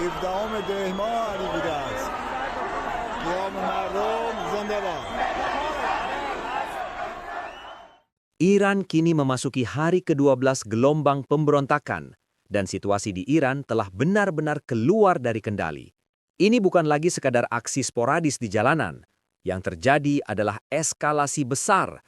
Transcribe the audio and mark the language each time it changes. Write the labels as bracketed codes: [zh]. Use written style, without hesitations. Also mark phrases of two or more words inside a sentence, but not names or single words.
[fa] دهم ماه علی بوده است. قیام مردم زنده باد. [id] Iran kini memasuki hari ke-12 gelombang pemberontakan, dan situasi di Iran telah benar-benar keluar dari kendali. Ini bukan lagi sekadar aksi sporadis di jalanan. Yang terjadi adalah eskalasi besar.